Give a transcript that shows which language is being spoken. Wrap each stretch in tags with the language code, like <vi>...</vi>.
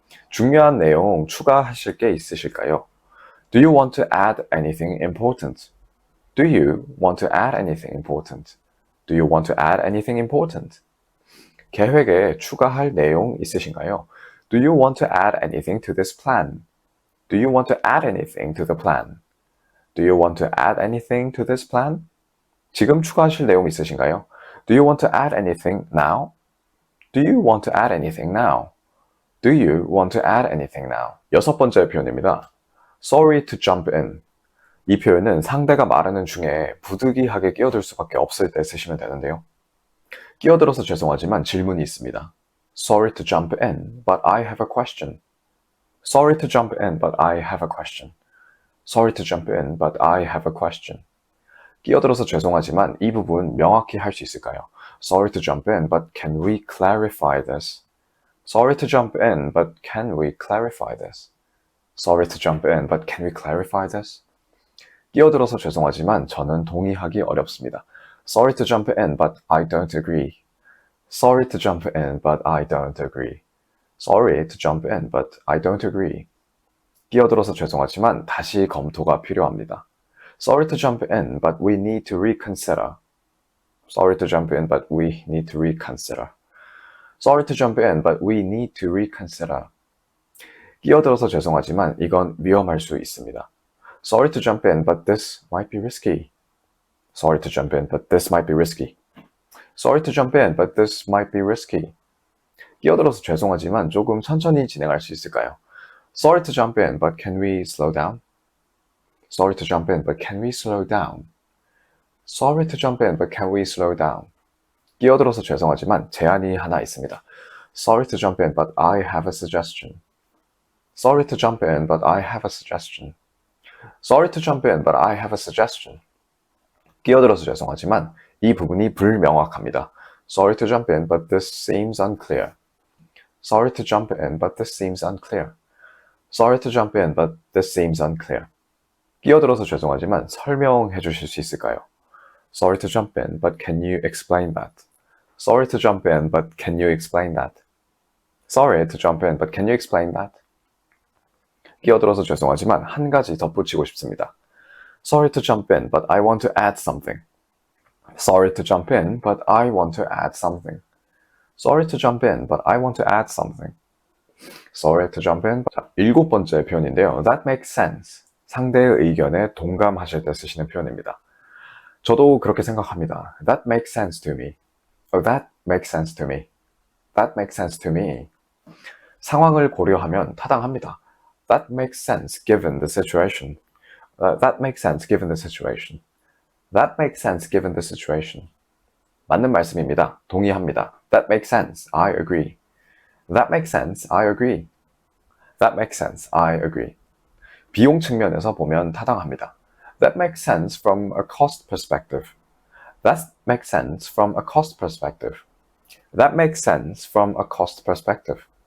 <ko>중요한 내용 추가하실 게 있으실까요?</ko> <en>Do you want to add anything important? Do you want to add anything important? Do you want to add anything important?</en> <ko>계획에 추가할 내용 있으신가요?</ko> <en>Do you want to add anything to this plan? Do you want to add anything to the plan? Do you want to add anything to this plan?</en> <ko>지금 추가하실 내용 있으신가요?</ko> <en>Do you want to add anything now? Do you want to add anything now? Do you want to add anything now?</en> <ko>여섯 번째 표현입니다.</ko> <en>Sorry to jump in.</en> <ko>이 표현은 상대가 말하는 중에 부득이하게 끼어들 수밖에 없을 때 쓰시면 되는데요. 끼어들어서 죄송하지만 질문이 있습니다.</ko> <en>Sorry to jump in, but I have a question. Sorry to jump in, but I have a question. Sorry to jump in, but I have a question.</en> <ko>끼어들어서 죄송하지만 이 부분 명확히 할 수 있을까요?</ko> <en>Sorry to jump in, but can we clarify this? Sorry to jump in, but can we clarify this? Sorry to jump in, but can we clarify this?</en> <ko>끼어들어서 죄송하지만 저는 동의하기 어렵습니다.</ko> <en>Sorry to jump in, but I don't agree. Sorry to jump in, but I don't agree. Sorry to jump in, but I don't agree.</en> <ko>끼어들어서 죄송하지만 다시 검토가 필요합니다.</ko> <en>Sorry to jump in, but we need to reconsider. Sorry to jump in, but we need to reconsider. Sorry to jump in, but we need to reconsider.</en> <ko>끼어들어서 죄송하지만 이건 위험할 수 있습니다.</ko> <en>Sorry to jump in, but this might be risky. Sorry to jump in, but this might be risky. Sorry to jump in, but this might be risky.</en> <ko>끼어들어서 죄송하지만 조금 천천히 진행할 수 있을까요?</ko> <en>Sorry to jump in, but can we slow down? Sorry to jump in, but can we slow down? Sorry to jump in, but can we slow down?</en> <ko>끼어들어서 죄송하지만 제안이 하나 있습니다.</ko> <en>Sorry to jump in, but I have a suggestion. Sorry to jump in, but I have a suggestion. Sorry to jump in, but I have a suggestion.</en> <ko>끼어들어서 죄송하지만 이 부분이 불명확합니다.</ko> <en>Sorry to jump in, but this seems unclear. Sorry to jump in, but this seems unclear. Sorry to jump in, but this seems unclear.</en> <ko>끼어들어서 죄송하지만 설명해 주실 수 있을까요?</ko> <en>Sorry to jump in, but can you explain that? Sorry to jump in, but can you explain that? Sorry to jump in, but can you explain that?</en> <ko>끼어들어서 죄송하지만 한 가지 덧붙이고 싶습니다.</ko> <en>Sorry to jump in, but I want to add something. Sorry to jump in, but I want to add something. Sorry to jump in, but I want to add something. Sorry to jump in.</en> <ko>자, 일곱 번째 표현인데요.</ko> <en>That makes sense.</en> <ko>상대의 의견에 동감하실 때 쓰시는 표현입니다. 저도 그렇게 생각합니다.</ko> <en>That makes sense to me. Oh, that makes sense to me. That makes sense to me.</en> <ko>상황을 고려하면 타당합니다.</ko> <en>That makes sense given the situation. That makes sense given the situation. That makes sense given the situation.</en> <ko>맞는 말씀입니다. 동의합니다.</ko> <en>That makes sense. I agree. That makes sense. I agree. That makes sense. I agree.</en> <ko>비용 측면에서 보면 타당합니다.</ko> <en>That makes sense from a cost perspective. That makes sense from a cost perspective. That makes sense from a cost perspective.</en>